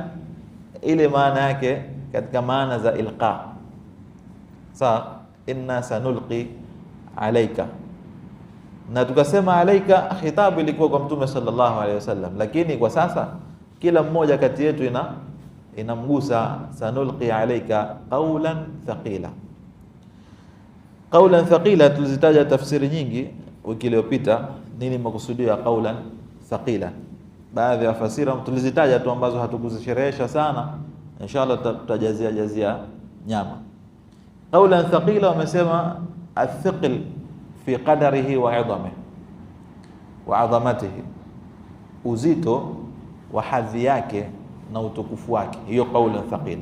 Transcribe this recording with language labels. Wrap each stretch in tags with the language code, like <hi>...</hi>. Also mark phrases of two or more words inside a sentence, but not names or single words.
<sw>Ile maana yake katika maana za ilqa. Sawa,</sw> <ar>إنا سنلقي عليك,</ar> <sw>na tukasema alayka khitabu ilikuwa kwa Mtume</sw> <ar>صلى الله عليه وسلم,</ar> <sw>lakini kwa sasa kila mmoja kati yetu inamgusa.</sw> <ar>سنلقي عليك قولا ثقيلا. قولا ثقيلا</ar> <sw>tulizitaja tafsiri nyingi wiki iliyopita, nini makusudio ya</sw> <ar>قولا ثقيلا.</ar> <sw>Baadhi ya fasira tulizitaja tu ambazo hatukuzisherehesha sana, inshallah tutajazia nyama.</sw> <ar>قولا ثقيلا</ar> <sw>wamesema</sw> <ar>أثقل في قدره وإعظامه وعظمته,</ar> <sw>uzito wa hadhi yake na utukufu wake, hiyo</sw> <ar>قولا ثقيلا.</ar>